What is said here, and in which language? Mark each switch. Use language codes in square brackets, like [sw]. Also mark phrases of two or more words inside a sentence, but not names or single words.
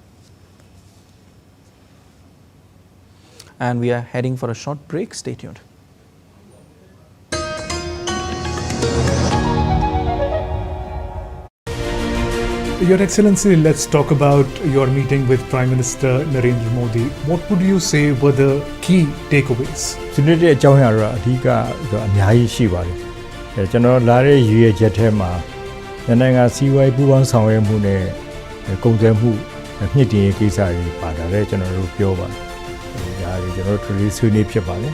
[en] And we are heading for a short break. Stay tuned. Your Excellency, let's talk about your meeting with Prime Minister Narendra Modi. What would you say were the key takeaways? [my] ဒီနေ့တဲ့အကြောင်းအရာတော့အဓိကအများကြီးရှိပါတယ်ကျွန်တော်လာတဲ့ရည်ရွယ်ချက်ထဲမှာနိုင်ငံစီးပွားရေးပူးပေါင်းဆောင်ရွက်မှုနဲ့ကုန်သွယ်မှုမြင့်တင်ရေးကိစ္စတွေပါတာလည်းကျွန်တော်တို့ပြောပါတယ်ဒါတွေကျွန်တော်တို့ဒီဆွေးနွေးဖြစ်ပါတယ်